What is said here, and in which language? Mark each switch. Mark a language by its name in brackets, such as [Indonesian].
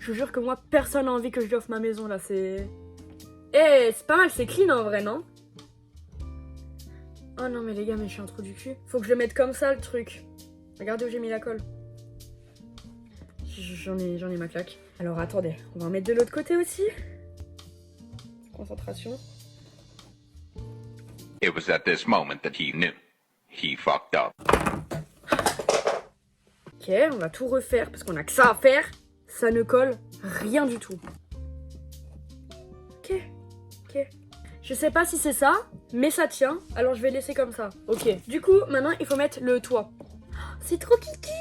[French] Je vous jure que moi, personne n'a envie que je lui offre ma maison, là, c'est... Eh, c'est pas mal, c'est clean, en vrai, non? Oh non, mais les gars, mais je suis un trou du cul. Faut que je le mette comme ça, le truc. Regardez où j'ai mis la colle. J'en ai ma claque. Alors, attendez, on va en mettre de l'autre côté aussi. Concentration. [English] It was at this moment that he knew. He fucked up. [French] Ok, on va tout refaire parce qu'on a que ça à faire. Ça ne colle rien du tout. Ok. Je sais pas si c'est ça, mais ça tient. Alors je vais laisser comme ça. Ok. Du coup, maintenant, il faut mettre le toit. C'est trop kiki.